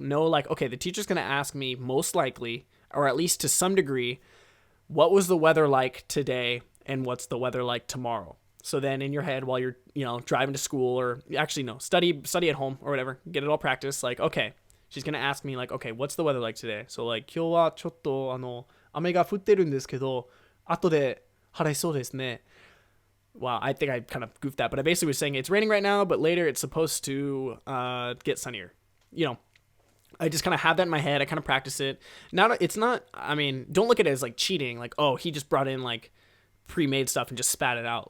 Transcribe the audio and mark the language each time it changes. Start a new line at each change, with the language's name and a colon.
English: Know like, okay, the teacher's going to ask me most likely, or at least to some degree, what was the weather like today and what's the weather like tomorrow? So then in your head while you're, driving to school or actually no, study at home or whatever, get it all practiced. Like, okay, she's going to ask me like, okay, what's the weather like today? So like,
Japanese: 今日はちょっと雨が降ってるんですけど、後で晴れそうですね.
English: Wow, I think I kind of goofed that, but I basically was saying it's raining right now, but later it's supposed to get sunnier. I just kind of have that in my head. I kind of practice it. Now it's not, don't look at it as like cheating. Like, oh, he just brought in like pre-made stuff and just spat it out.